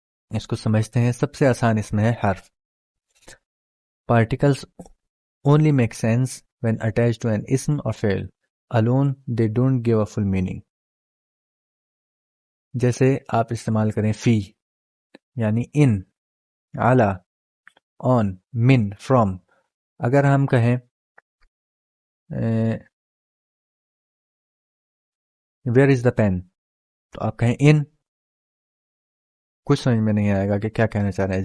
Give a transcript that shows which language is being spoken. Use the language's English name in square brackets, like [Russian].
[Urdu] اس کو سمجھتے ہیں سب سے آسان اس میں ہے حرف. [English] Particles only make sense when attached to an اسم or فعل. Alone they don't give a full meaning. [Urdu] جیسے آپ استعمال کریں فی یعنی ان، علی، on، من، from. اگر ہم کہیں [English] where is the pen, [Urdu] تو آپ کہیں ان، کچھ سمجھ میں نہیں آئے گا کہ کیا کہنا چاہ رہے ہیں.